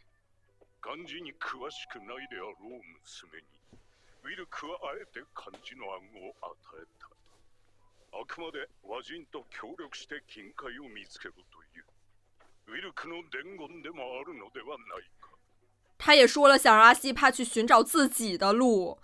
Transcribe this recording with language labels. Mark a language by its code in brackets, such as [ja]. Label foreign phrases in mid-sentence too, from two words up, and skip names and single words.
[ja] 漢字に詳しくないであろう娘にウィルクはあえて漢字の案を与えた。あくまで和人と協力して金塊を見つけろというウィルクの伝言でもあるのではないか。 [zh] 他也说了想让阿西帕去寻找自己的路。